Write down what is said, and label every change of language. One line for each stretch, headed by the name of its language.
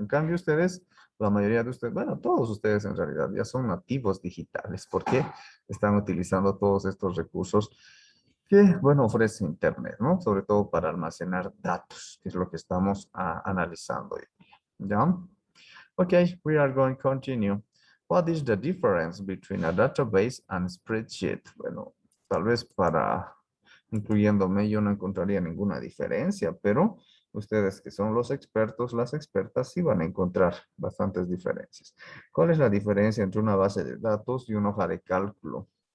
Spanish: En cambio, ustedes, la mayoría de ustedes, bueno, todos ustedes en realidad ya son nativos digitales porque están utilizando todos estos recursos que, bueno, ofrece Internet, ¿no? Sobre todo para almacenar datos, que es lo que estamos analizando hoy día. ¿Ya?
English: Okay, we are going to continue. What is the difference between a database and spreadsheet?
Spanish: Bueno, tal vez incluyéndome, yo no encontraría ninguna diferencia, pero ustedes que son los expertos, las expertas, sí van a encontrar bastantes diferencias. ¿Cuál es la diferencia entre una base de datos y una hoja de cálculo?